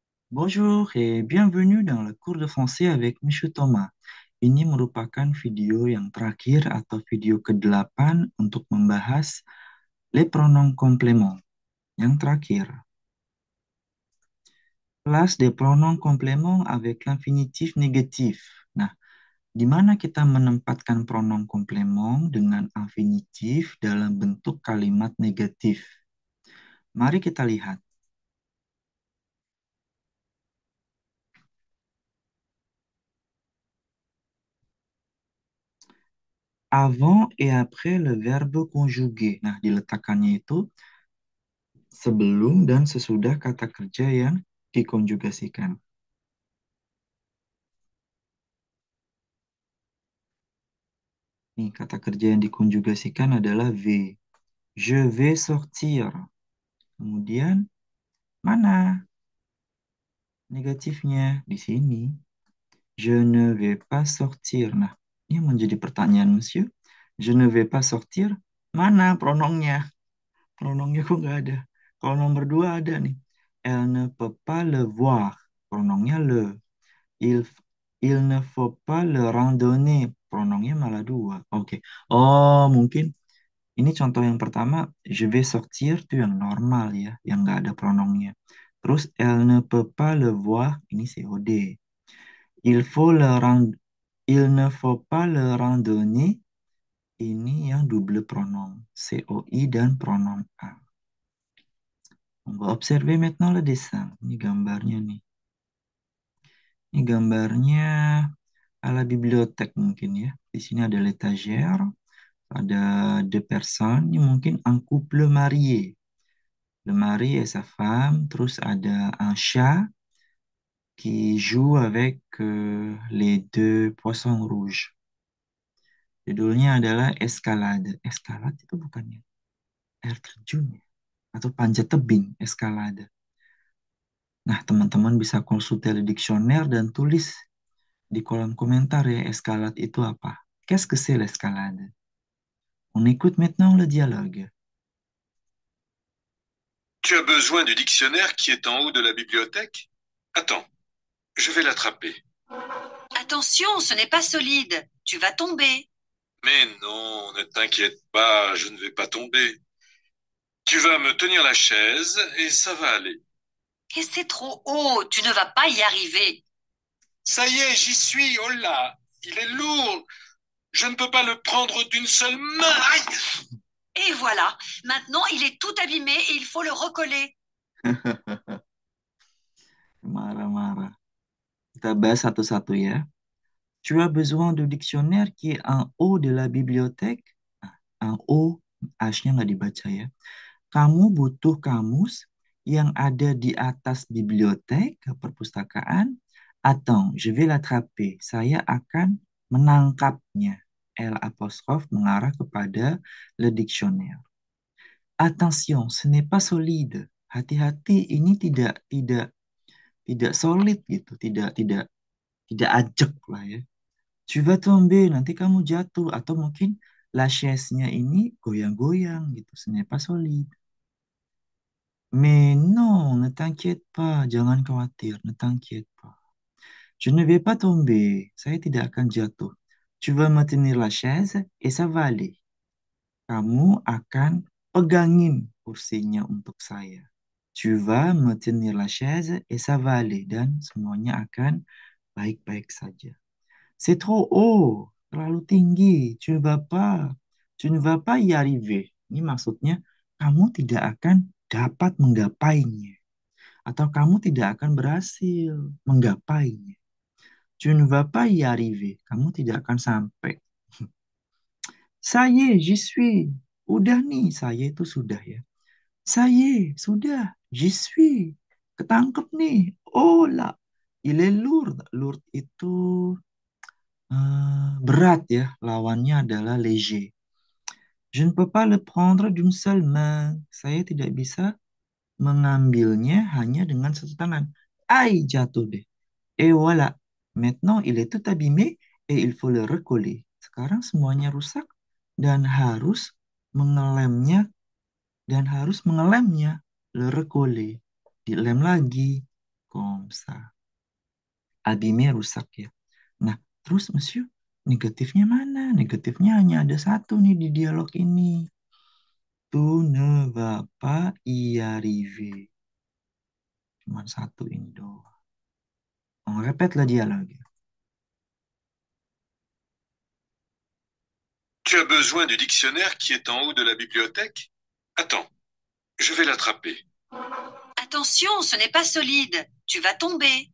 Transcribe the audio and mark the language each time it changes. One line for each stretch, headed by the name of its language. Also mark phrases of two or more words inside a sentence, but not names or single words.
French: Bonjour et bienvenue dans le cours de français avec Monsieur Thomas.
Indonesian: Ini merupakan video yang terakhir atau video ke-8 untuk membahas
French: les pronoms compléments.
Indonesian: Yang terakhir,
French: place des pronoms compléments avec l'infinitif négatif.
Indonesian: Nah, di mana kita menempatkan pronom komplement dengan infinitif dalam bentuk kalimat negatif? Mari kita lihat.
French: Avant et après le verbe conjugué.
Indonesian: Nah, diletakkannya itu sebelum dan sesudah kata kerja yang dikonjugasikan. Nih, kata kerja yang dikonjugasikan adalah V.
French: Je vais sortir.
Indonesian: Kemudian, mana negatifnya? Di sini.
French: Je ne vais pas sortir.
Indonesian: Nah, ini menjadi pertanyaan, monsieur.
French: Je ne vais pas sortir.
Indonesian: Mana pronomnya? Pronomnya kok nggak ada? Kalau nomor dua ada nih.
French: Elle ne peut pas le voir.
Indonesian: Pronomnya le.
French: Il, il ne faut pas le randonner.
Indonesian: Pronomnya malah dua. Oke. Oh, mungkin ini contoh yang pertama.
French: Je vais sortir
Indonesian: itu yang normal ya. Yang nggak ada pronomnya. Terus,
French: elle ne peut pas le voir.
Indonesian: Ini COD.
French: Il faut le rand, il ne faut pas le randonner.
Indonesian: Ini yang
French: double pronom.
Indonesian: COI dan pronom A.
French: On va observer maintenant le dessin.
Indonesian: Ini gambarnya nih. Ini gambarnya ala bibliothèque mungkin ya. Di sini ada l'étagère, ada
French: deux personnes,
Indonesian: ini mungkin
French: un couple marié. Le mari et sa femme,
Indonesian: terus ada
French: un chat qui joue avec les deux poissons rouges.
Indonesian: Judulnya adalah escalade. Escalade itu bukannya air terjun ya? Atau panjat tebing, escalade. Nah, teman-teman bisa konsultasi dictionnaire dan tulis di kolom komentar ya, escalade itu apa?
French: Qu'est-ce que c'est l'escalade? On écoute maintenant le dialogue. Tu as besoin du dictionnaire qui est en haut de la bibliothèque? Attends, je vais l'attraper. Attention, ce n'est pas solide. Tu vas tomber. Mais non, ne t'inquiète pas, je ne vais pas tomber. Tu vas me tenir la chaise et ça va aller. Et c'est trop haut. Tu ne vas pas y arriver. Ça y est, j'y suis, oh là, il est lourd. Je ne peux pas le prendre d'une seule main. Aïe! Et voilà. Maintenant, il est tout abîmé et il faut le recoller.
Indonesian: Marah-marah. Kita bahas satu-satu ya.
French: Tu as besoin de dictionnaire qui est en haut de la bibliothèque. Nah, en haut,
Indonesian: H-nya nggak dibaca ya. Kamu butuh kamus yang ada di atas bibliotek, perpustakaan. Atau,
French: je vais l'attraper.
Indonesian: Saya akan menangkapnya. L apostrof mengarah kepada
French: le dictionnaire. Attention, ce n'est pas solide.
Indonesian: Hati-hati, ini tidak solid gitu, tidak ajak lah ya.
French: Tu vas tomber,
Indonesian: nanti kamu jatuh atau mungkin
French: la chaise-
Indonesian: nya ini goyang-goyang gitu,
French: ce n'est pas solide. Mais non, ne t'inquiète pas,
Indonesian: jangan khawatir,
French: ne t'inquiète pas. Je ne vais pas tomber,
Indonesian: saya tidak akan jatuh.
French: Tu vas me tenir la chaise et ça va aller.
Indonesian: Kamu akan pegangin kursinya untuk saya.
French: Tu vas me tenir la chaise et ça va aller.
Indonesian: Dan semuanya akan baik-baik saja.
French: C'est trop haut,
Indonesian: terlalu tinggi.
French: Tu ne vas pas y arriver.
Indonesian: Ini maksudnya kamu tidak akan dapat menggapainya. Atau kamu tidak akan berhasil menggapainya.
French: Tu ne vas pas y arriver.
Indonesian: Kamu tidak akan sampai.
French: Ça y est, j'y suis.
Indonesian: Udah nih, saya itu sudah ya.
French: Ça y est, sudah. J'y suis.
Indonesian: Ketangkep nih. Oh lah.
French: Il est lourd. Lourd
Indonesian: itu berat ya. Lawannya adalah léger.
French: Je ne peux pas le prendre d'une seule main.
Indonesian: Saya tidak bisa mengambilnya hanya dengan satu tangan. Aïe, jatuh deh.
French: Et voilà. Maintenant, il est tout abîmé et il faut le recoller.
Indonesian: Sekarang semuanya rusak dan harus mengelemnya dan harus mengelemnya.
French: Le recoller.
Indonesian: Dilem lagi.
French: Comme comme ça. Abîmer,
Indonesian: rusak ya. Nah, terus monsieur, negatifnya mana? Negatifnya hanya ada satu nih di dialog ini.
French: Tu ne vas pas y arriver.
Indonesian: Cuma satu ini doang.
French: On répète le dialogue. Tu as besoin du dictionnaire qui est en haut de la bibliothèque? Attends, je vais l'attraper. Attention, ce n'est pas solide. Tu vas tomber.